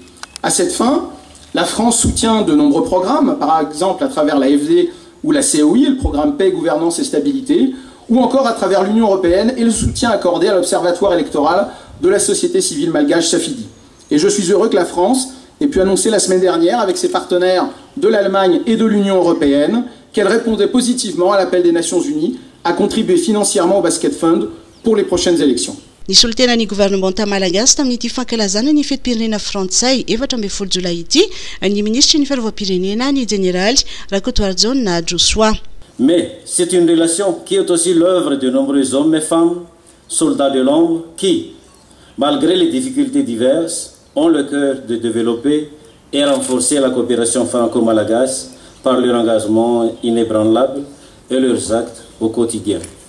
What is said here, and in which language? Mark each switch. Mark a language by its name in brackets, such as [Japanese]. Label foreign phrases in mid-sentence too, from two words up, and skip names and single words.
[French] À cette fin, la France soutient de nombreux programmes, par exemple à travers l'AFD ou la COI, le programme Paix, Gouvernance et Stabilité, ou encore à travers l'Union européenne et le soutien accordé à l'Observatoire électoral de la société civile malgache Safidi. Et je suis heureux que la France ait pu annoncer la semaine dernière, avec ses partenaires de l'Allemagne et de l'Union européenne, qu'elle répondait positivement à l'appel des Nations Unies à contribuer financièrement au Basket Fund pour les prochaines élections. [Malagasy] Nisy tenany gouvernement malagasy tamin'ity fankalazana ny fetim-pirenena frantsay 17 Jolay ity ny ministre ny fiarovam-pirenena ny général Rakotoarjon Nadjosoa. [French] Mais c'est une relation qui est aussi l'œuvre de nombreux hommes et femmes, soldats de l'ombre, qui, malgré les difficultés diverses, ont le cœur de développer et renforcer la coopération franco-malagache par leur engagement inébranlable et leurs actes au quotidien.